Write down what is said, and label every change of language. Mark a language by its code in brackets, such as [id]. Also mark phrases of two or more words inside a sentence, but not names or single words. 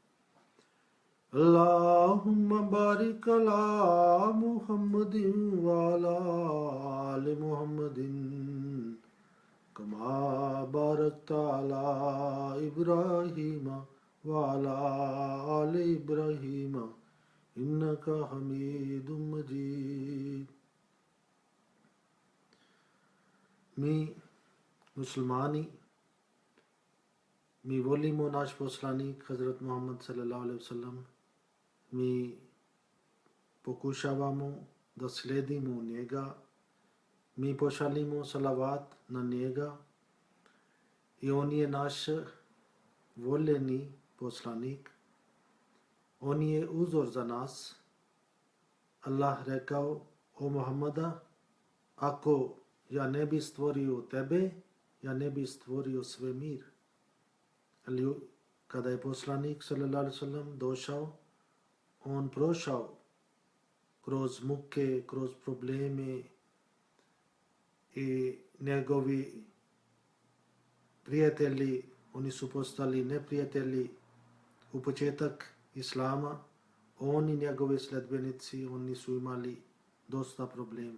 [ar] اللهم بارك على محمد وعلى آل محمد كما باركت على إبراهيم وعلى آل إبراهيم إنك حميد مجيد. [bs] Mi muslimani, mi volimo naš poslanik Hazrat Muhammad [ar] صلى الله عليه وسلم, [bs] mi pokušavamo da sledimo njega, mi pošaljimo salavat na njega i on je naš voljeni poslanik, on je uzor za nas. Allah rekao: o Muhammada, ako ja ne bi stvorio tebe, ja ne bi stvorio svemir. Ali kada je poslanik [ar] صلى الله عليه وسلم [bs] došao, on prošao kroz muke, kroz probleme i njegovi prijatelji, oni su postali neprijatelji u početak Islama, oni njegovi sledbenici, oni su imali dosta problema.